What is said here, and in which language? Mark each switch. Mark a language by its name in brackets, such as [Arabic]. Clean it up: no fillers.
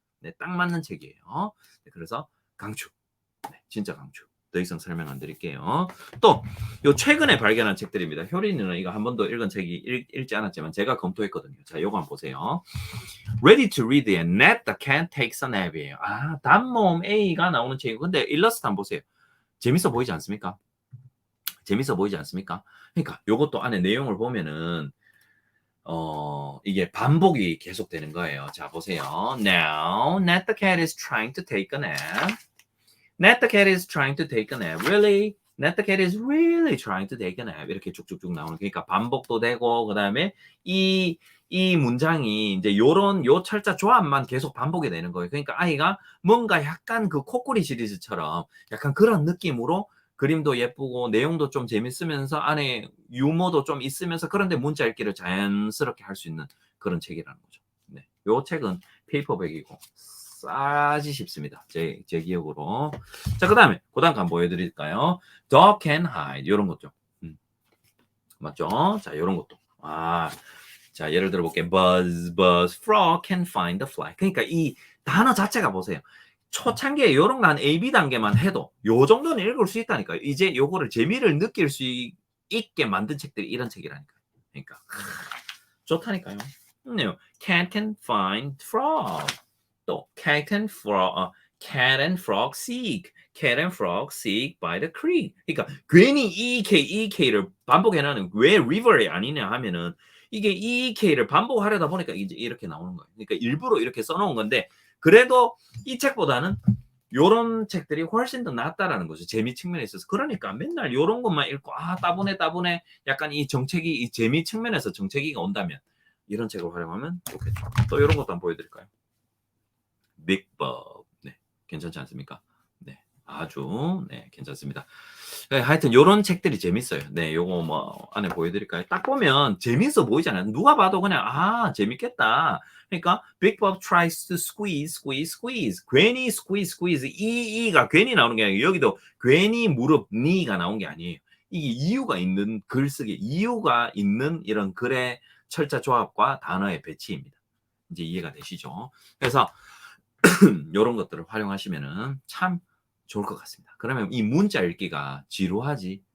[Korean] 네, 딱 맞는 책이에요. 네, 그래서 강추. 네, 진짜 강추. 더 이상 설명 안 드릴게요. 또 요 최근에 발견한 책들입니다. 효린이는 이거 한 번도 읽은 책이 읽지 않았지만 제가 검토했거든요. 자, 요거 한번 보세요. [English] Ready to read and Ned the Cat Takes a Nap이에요. [Korean] 단모음 A가 나오는 책이고 근데 일러스트 한번 보세요. 재밌어 보이지 않습니까? 재밌어 보이지 않습니까? 그러니까 요것도 안에 내용을 보면은 이게 반복이 계속되는 거예요. 자, 보세요. [English] Now, Ned the cat is trying to take a nap. Ned the cat is trying to take a nap. Really? Ned the cat is really trying to take a nap. [Korean] 이렇게 쭉쭉쭉 나오는. 그러니까 반복도 되고 그다음에 이 문장이 이제 요 철자 조합만 계속 반복이 되는 거예요. 그러니까 아이가 뭔가 약간 그 코끼리 시리즈처럼 약간 그런 느낌으로 그림도 예쁘고 내용도 좀 재밌으면서 안에 유머도 좀 있으면서 그런데 문자 읽기를 자연스럽게 할 수 있는 그런 책이라는 거죠. 네. 요 책은 페이퍼백이고 싸지 싶습니다. 제 기억으로. 자, 그다음에 한번 보여드릴까요? [English] Dog can hide [Korean] 이런 것죠. 맞죠? 자, 요런 것도. 자, 예를 들어 볼게요. [English] Buzz, frog can find the fly. [Korean] 그러니까 이 단어 자체가 보세요. 초창기에 요런 거 한 A, B 단계만 해도 요 정도는 읽을 수 있다니까요. 이제 요거를 재미를 느낄 수 있게 만든 책들이 이런 책이라니까요. 그러니까 좋다니까요. [English] Cat can find frog. 또 cat and frog seek. Cat and frog seek by the creek. [Korean] 그러니까 괜히 EK를 반복해놔는 왜 river이 아니냐 하면은 이게 EK를 반복하려다 보니까 이제 이렇게 나오는 거예요. 그러니까 일부러 이렇게 써놓은 건데 그래도 이 책보다는 요런 책들이 훨씬 더 낫다라는 거죠. 재미 측면에 있어서. 그러니까 맨날 요런 것만 읽고 따분해 약간 이 재미 측면에서 정체기가 온다면 이런 책을 활용하면 좋겠죠. 또 요런 것도 한번 보여드릴까요? 빅법. 네, 괜찮지 않습니까? 네, 아주 네, 괜찮습니다. 네, 하여튼 요런 책들이 재밌어요. 네, 요거 뭐 안에 보여드릴까요? 딱 보면 재밌어 보이잖아요. 누가 봐도 그냥 재밌겠다. 그러니까 빅법 [English] tries to squeeze. [Korean] 괜히 squeeze 이가 괜히 나오는 게 아니고 여기도 괜히 무릎 니가 나온 게 아니에요. 이게 이유가 있는 글쓰기, 이유가 있는 이런 글의 철자 조합과 단어의 배치입니다. 이제 이해가 되시죠? 그래서 이런 것들을 활용하시면은 참 좋을 것 같습니다. 그러면 이 문자 읽기가 지루하지